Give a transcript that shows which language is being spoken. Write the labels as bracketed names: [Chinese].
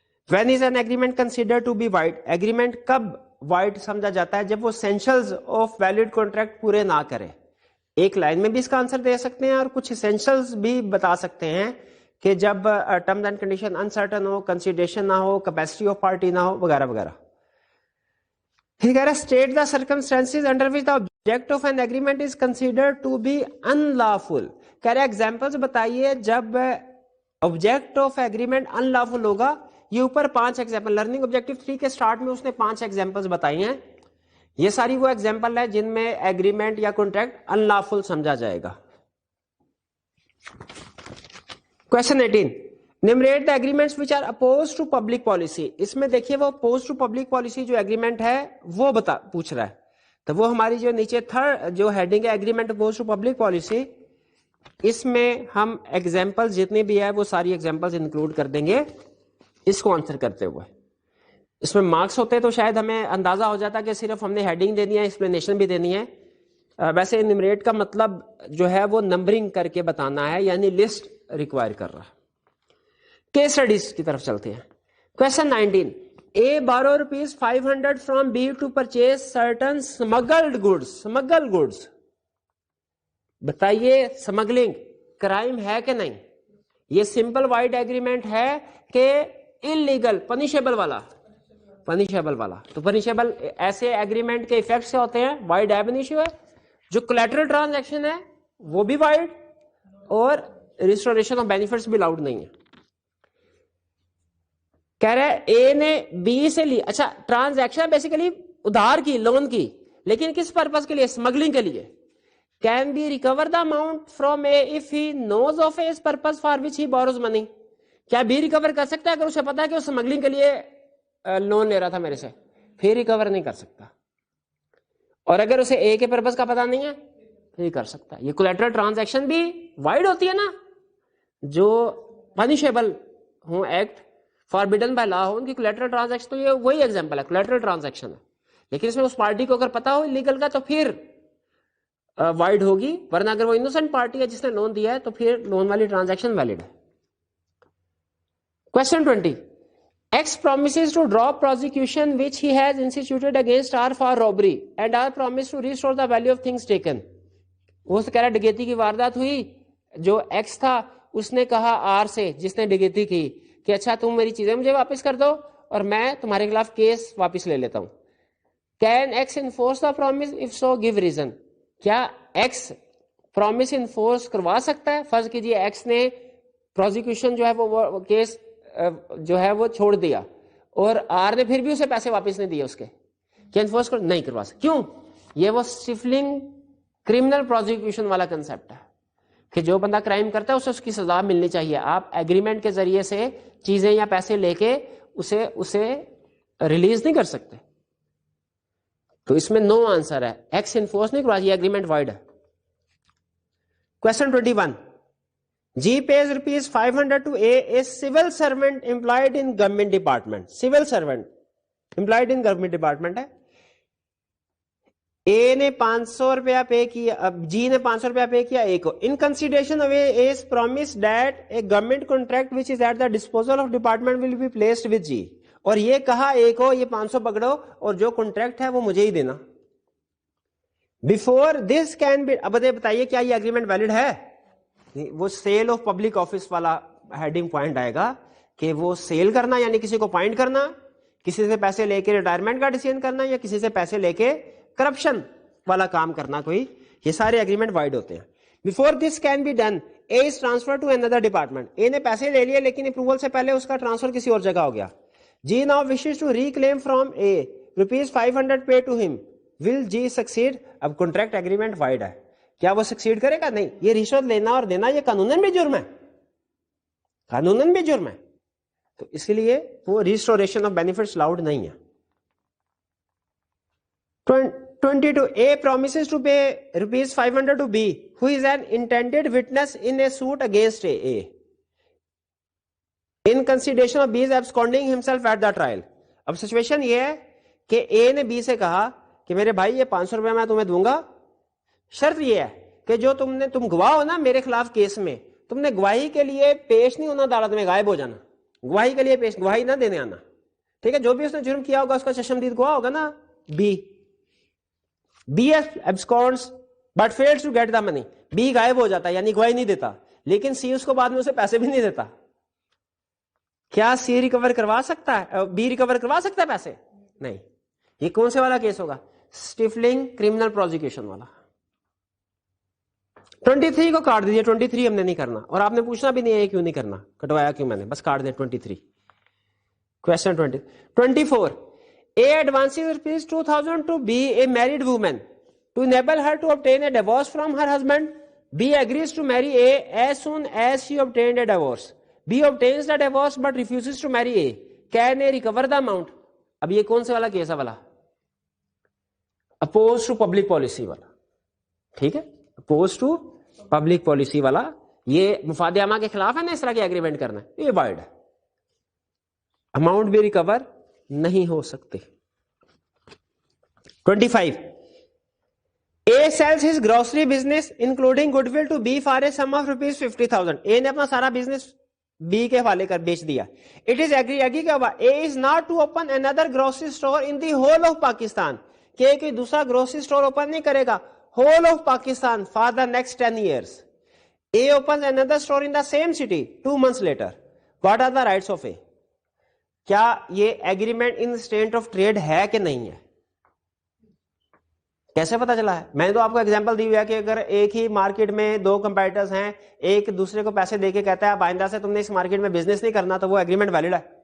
[English] When is an agreement considered to be void? [Urdu] Agreement کب wide سمجھا جاتا ہے؟ جب وہ اسینشلز آف ویلڈ کانٹریکٹ پورے نہ کرے. ایک لائن میں بھی اس کا آنسر دے سکتے ہیں اور کچھ اسینشلز بھی بتا سکتے ہیں کہ جب terms and condition uncertain ہو, consideration نہ ہو, کیپیسٹی آف پارٹی نہ ہو, وغیرہ وغیرہ. پھر کہہ رہا ہے [English] State the circumstances under which the object of an agreement is considered to be unlawful. [Urdu] کہہ رہا ہے ایگزامپلز بتائیے جب آبجیکٹ آف ایگریمنٹ انلافل ہوگا. یہ اوپر 5 ایگزامپل لرننگ آبجیکٹیو 3 کے سٹارٹ میں اس نے 5 ایگزامپلز بتائی ہیں. یہ ساری وہ ایگزامپل ہے جن میں ایگریمنٹ یا کانٹریکٹ انلافل سمجھا جائے گا. Question 18. [English] Enumerate the agreements which are oppose to public policy. [Urdu] اس میں دیکھیے وہ اپوز ٹو پبلک پالیسی جو ایگریمنٹ ہے وہ پوچھ رہا ہے, تو وہ ہماری جو نیچے تھرڈ جو ہیڈنگ ہے agreement oppose to public policy, اس میں ہم ایگزامپل جتنی بھی ہے وہ ساری ایگزامپل انکلوڈ کر دیں گے اس کو آنسر کرتے ہوئے. اس میں مارکس ہوتے تو شاید ہمیں اندازہ ہو جاتا کہ صرف ہم نے ہیڈنگ دینی ہے, ایکسپلینیشن بھی دینی ہے. ویسے نمریٹ کا مطلب جو ہے وہ نمبرنگ کر کے بتانا ہے, یعنی لسٹ ریکوائر کر رہا ہے. کیس اسٹڈیز کی طرف چلتے ہیں. Question 19. [English] A borrow rupees 500 from B to purchase certain smuggled goods. Smuggled goods. [Urdu] بتائیے سمگلنگ کرائم ہے کہ نہیں؟ یہ سمپل وائڈ ایگریمنٹ ہے کہ انلیگل پنیشیبل والا؟ پنیشیبل والا. تو پنیشیبل ایسے ایگریمنٹ کے ایفیکٹ سے ہوتے ہیں وائڈ ایب انیشیو ہے. جو کولیٹرل ٹرانزیکشن ہے وہ بھی وائڈ, اور ریسٹوریشن آف بینیفٹس بھی لاؤڈ نہیں ہے. کہہ رہے اے نے بی سے لی, اچھا ٹرانزیکشن بیسیکلی ادھار کی, لون کی, لیکن کس پرپز کے لیے؟ اسمگلنگ کے لیے. [English] Can B recover the amount from A if he knows of a purpose for which he borrows money. [Urdu] کیا بی ریکور کر سکتا ہے اگر اسے پتا ہے کہ وہ اسمگلنگ کے لیے لون لے رہا تھا میرے سے؟ پھر ریکور نہیں کر سکتا. اور اگر اسے اے کے پرپز کا پتا نہیں ہے پھر کر سکتا ہے. یہ کولیٹرل ٹرانزیکشن بھی وائڈ ہوتی ہے نا, جو پنیشیبل ہوں ایکٹ فاربیڈن بائی لا ہو, ان کی کولیٹرل ٹرانزیکشن. تو یہ وہی ایگزامپل ہے, کولیٹرل ٹرانزیکشن ہے, لیکن اس میں اس پارٹی کو اگر پتا ہو لیگل کا تو پھر وائڈ ہوگی, ورنہ اگر وہ انوسنٹ پارٹی ہے جس نے لون دیا ہے تو پھر لون والی ٹرانزیکشن ویلڈ ہے. Question 20. [English] X promises to drop prosecution which he has instituted against R for robbery and R promised to restore the value of things taken. [Urdu] وہ کہہ رہا ڈکیتی کی واردات ہوئی, جو X تھا اس نے کہا R سے جس نے ڈکیتی کی کہ اچھا تم میری چیزیں مجھے واپس کر دو اور میں تمہارے خلاف کیس واپس لے لیتا ہوں. [English] Can X enforce the promise? If so, give reason. [Urdu] کیا X promise enforce کروا سکتا ہے؟ فرض کیجئے X نے پروزیکیوشن جو ہے وہ کیس جو ہے وہ چھوڑ دیا اور آر نے پھر بھی اسے پیسے واپس نہیں دیے اس کے, کیا انفورس نہیں کروا سکتا؟ کیوں؟ یہ وہ سفلنگ کرمنل پروزیکیوشن والا کنسپٹ ہے کہ جو بندہ کرائم کرتا ہے اسے اس کی سزا ملنی چاہیے. آپ ایگریمنٹ کے ذریعے سے چیزیں یا پیسے لے کے اسے ریلیز نہیں کر سکتے. تو اس میں نو آنسر ہے, ایکس انفورس نہیں کروا, یہ ایگریمنٹ وائڈ ہے. Question 21. [English] G pays rupees 500 to A civil servant employed in government department. Civil servant employed in government department ہے. [Urdu] A نے 500 روپیہ پے کیا, G نے 500 روپیہ پے کیا A کو. [English] In consideration of A's promise that a government contract which is at the disposal of department will be placed with G. [Urdu] اور یہ کہا A کو یہ 500 پکڑو اور جو کانٹریکٹ ہے وہ مجھے ہی دینا. [English] Before this can be, [Urdu] اب بتائیے کیا یہ اگریمنٹ ویلڈ ہے؟ وہ سیل آف پبلک آفس والا ہیڈنگ پوائنٹ آئے گا کہ وہ سیل کرنا یعنی کسی کو پوائنٹ کرنا, کسی سے پیسے لے کے ریٹائرمنٹ کا ڈیسیژن کرنا, یا کسی سے پیسے لے کے کرپشن والا کام کرنا کوئی, یہ سارے ایگریمنٹ وائڈ ہوتے ہیں. [English] Before this can be done A is transfer to another department. [Urdu] اے نے پیسے لے لیے لیکن اپروول سے پہلے اس کا ٹرانسفر کسی اور جگہ ہو گیا. [English] G now wishes to reclaim from A rupees 500 pay to him. Will G succeed? [Urdu] اب کانٹریکٹ ایگریمنٹ وائڈ ہے, کیا وہ سکسیڈ کرے گا؟ نہیں. یہ رشوت لینا اور دینا یہ قانوناً بھی جرم ہے, قانوناً بھی جرم ہے. تو اس لیے وہ ریسٹوریشن آف بینیفٹس لاؤڈ نہیں ہے. 22. [English] A promises to pay rupees 500 to B, who is an intended witness in a suit against A, in consideration of B is absconding himself at the trial. [Urdu] اب situation یہ ہے کہ A نے B سے کہا کہ میرے بھائی یہ 500 روپے میں تمہیں دوں گا, شرط یہ ہے کہ جو تم گواہ ہو نا میرے خلاف کیس میں, تم نے گواہی کے لیے پیش نہیں ہونا عدالت میں, غائب ہو جانا, گواہی کے لیے گواہی نہ دینے آنا. ٹھیک ہے, جو بھی اس نے جرم کیا ہوگا اس کا چشمدید گواہ ہوگا نا B. [English] B absconds but fails to get the money. [Urdu] B غائب ہو جاتا ہے یعنی گواہی نہیں دیتا, لیکن C اس کو بعد میں اسے پیسے بھی نہیں دیتا. کیا C ریکور کروا سکتا ہے, B ریکور کروا سکتا ہے پیسے؟ نہیں. یہ کون سے والا کیس ہوگا؟ اسٹیفلنگ کرمنل پروزیکیوشن والا. 23 کو کاٹ دیجیے, 23 ہم نے نہیں کرنا, اور آپ نے پوچھنا بھی نہیں ہے کیوں نہیں کرنا, کٹوایا کیوں میں نے, بس کاٹ دیں 23. [English] Question 24. A advances rupees 2000 to B, a married woman, to enable her to obtain a divorce from her husband. B agrees to marry A as soon as she obtained a divorce. B obtains the divorce but refuses to marry A. Can A recover the amount? [Urdu] اب یہ کون سے والا case ہے والا؟ Oppose to public policy والا. ٹھیک ہے, اپوز ٹو پبلک پالیسی والا, یہ مفاد عامہ کے خلاف ہے نا اس طرح کی ایگریمنٹ کرنا, یہ وائڈ ہے. اماؤنٹ بھی ریکور نہیں ہو سکتے. 25. [English] A sells his grocery business including goodwill to B for a sum of rupees 50,000. [Urdu] A نے اپنا سارا بزنس B کے حوالے کر بیچ دیا. [English] It is agree [Urdu] کیا ہوا, [English] A is not to open another grocery store in the whole of Pakistan. [Urdu] کہ کوئی دوسرا گروسری اسٹور اوپن نہیں کرے گا [English] whole of Pakistan for the next 10 years. A opens another store in the same city 2 months later. What are the rights of A? [Urdu] کیا یہ agreement in state of trade ہے کہ نہیں ہے؟ کیسے پتا چلا ہے؟ میں نے تو آپ کو ایگزامپل دی ہوئی ہے کہ اگر ایک ہی مارکیٹ میں 2 کمپیٹیٹرز ہیں, ایک دوسرے کو پیسے دے کے کہتا ہے اب آئندہ سے تم نے اس مارکیٹ میں بزنس نہیں کرنا, تو وہ ایگریمنٹ ویلڈ ہے.